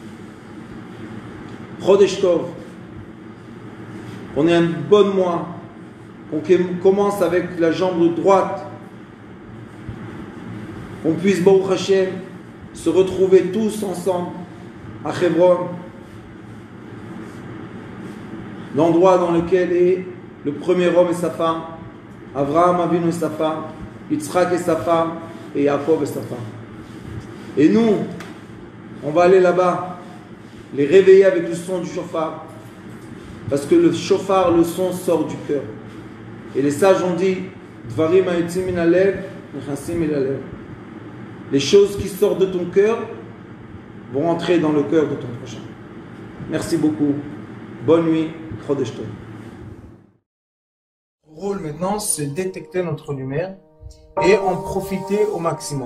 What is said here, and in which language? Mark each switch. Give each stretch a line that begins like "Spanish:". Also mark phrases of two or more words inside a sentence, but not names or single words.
Hebrew: חודש טוב,
French: on est un bon mois, on commence avec la jambe droite qu'on puisse,
Hebrew: ברוך השם,
French: se retrouver tous ensemble à Hebron, l'endroit dans lequel est le premier homme et sa femme, Avraham Avinu et sa femme, Yitzhak et sa femme, et Yaakov et sa femme. Et nous, on va aller là-bas, les réveiller avec le son du shofar, parce que le shofar, le son sort du cœur. Et les sages ont dit,
Hebrew: דברים היוצאים מן הלב, נכנסים אל הלב.
French: Les choses qui sortent de ton cœur vont entrer dans le cœur de ton prochain. Merci beaucoup. Bonne nuit.
Hebrew: חודש טוב.
French: Le rôle maintenant, c'est détecter notre lumière et en profiter au maximum.